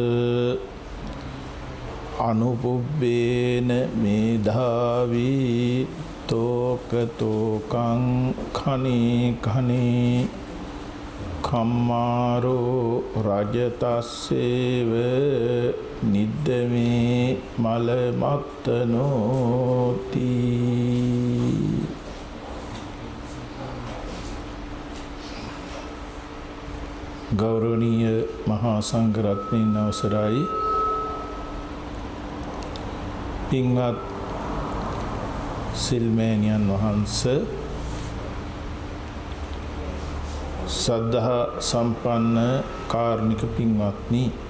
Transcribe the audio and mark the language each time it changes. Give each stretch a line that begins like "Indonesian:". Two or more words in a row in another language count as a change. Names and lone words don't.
Pali: අනුපුබ්බේන මේධාවී තෝකතෝකං khani khani කම්මාරෝ රජතස්සේව නිද්දමේ මලමත්තනෝති.
Sinhala: ගෞරවනීය මහා සංඝරත්නයන් අවසරයි. පින්වත් සිල්මේනියන් වහන්සේ, සද්ධා සම්පන්න කාර්මික පින්වත්නි,